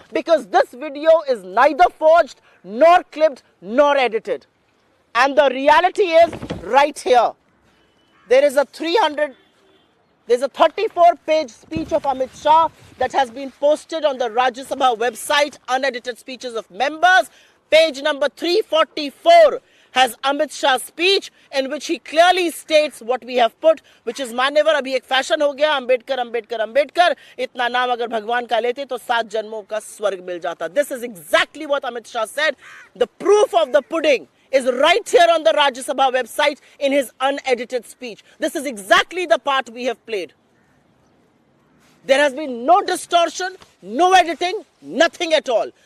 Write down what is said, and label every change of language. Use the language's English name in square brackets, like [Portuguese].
[English] Because this video is neither forged, nor clipped, nor edited. And the reality is right here. There is a 34-page speech of Amit Shah that has been posted on the Rajya Sabha website, unedited speeches of members. Page number 344 has Amit Shah's speech in which he clearly states what we have put, which is [Hindi] मान्यवर अभी एक fashion हो गया, अंबेडकर अंबेडकर अंबेडकर, इतना नाम अगर भगवान का लेते तो 7 जन्मों का स्वर्ग मिल जाता. [English] This is exactly what Amit Shah said. The proof of the pudding is right here on the Rajya Sabha website in his unedited speech. This is exactly the part we have played. There has been no distortion, no editing, nothing at all.